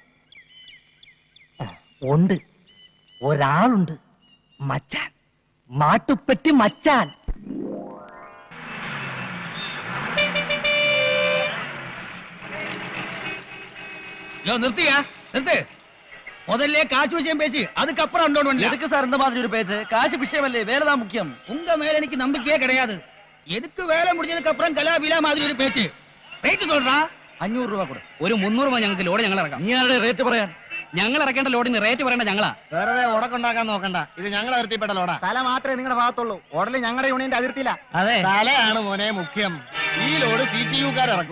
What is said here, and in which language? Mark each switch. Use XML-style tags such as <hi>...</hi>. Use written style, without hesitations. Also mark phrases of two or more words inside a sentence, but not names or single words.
<ml>ഉണ്ട്, ഒരാളുണ്ട്, മച്ചാൻ, മാട്ടുപ്പെട്ടി മച്ചാൻ. നിർത്തിയാ നിർത്ത്.</ml> <ta>முதல்ல காசு விஷயம் பேசி அதுக்கப்புறம் அண்டோன் எதுக்கு சார் இந்த மாதிரி ஒரு பேச்சு? காசு விஷயம் இல்ல, வேலை தான் முக்கியம். உங்க மேல எனக்கு நம்பிக்கையே கிடையாது. எதுக்கு வேலை முடிஞ்சதுக்கு அப்புறம் கலாபிலா மாதிரி ஒரு பேச்சு?</ta> <ml>റേറ്റ് சொல்றா. 500 രൂപ കൊടു. ഒരു 300 രൂപ ഞങ്ങൾക്ക് ലോഡ് ഞങ്ങൾ ഇറക്കാം. നീ ആരുടെ റേറ്റ് പറയാൻ? ഞങ്ങൾ ഇറക്കേണ്ട ലോഡിന് റേറ്റ് പറയേണ്ട ഞങ്ങളാ. വെറുതെ ഉടക്കുണ്ടാക്കാൻ നോക്കണ്ട, ഇത് ഞങ്ങൾ അതിർത്തിപ്പെട്ട ലോഡാ. തല മാത്രമേ നിങ്ങളുടെ ഭാഗത്തുള്ളൂ, ഓടല് ഞങ്ങളുടെ യൂണിയന്റെ അതിർത്തിയില്ല. അതെ, തലയാണ് മോനെ മുഖ്യം. ഈ ലോഡ് CTU-കാർ ഇറക്കും.</ml>